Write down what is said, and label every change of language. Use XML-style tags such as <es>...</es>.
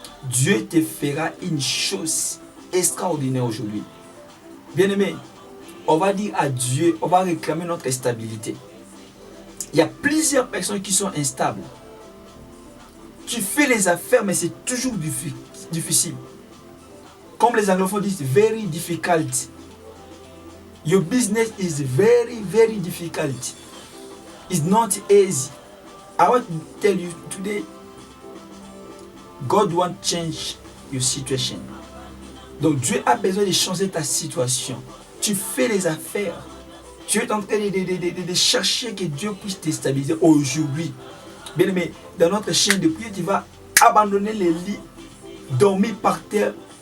<fr>Dieu te fera une chose extraordinaire aujourd'hui. Bien aimé, on va dire à Dieu, on va réclamer notre stabilité. Il y a plusieurs personnes qui sont instables. Tu fais les affaires, mais c'est toujours difficile. Comme les anglophones disent,</fr> <en>very difficult. Your business is very, very difficult. It's not easy. I want to tell you today, God wants to change your situation.</en> <fr>Donc Dieu a besoin de changer ta situation. Tu fais les affaires. Tu es en train de chercher que Dieu puisse te stabiliser aujourd'hui. Bien aimé, dans notre chaîne de prière, tu vas abandonner les lits, dormir par terre.</fr>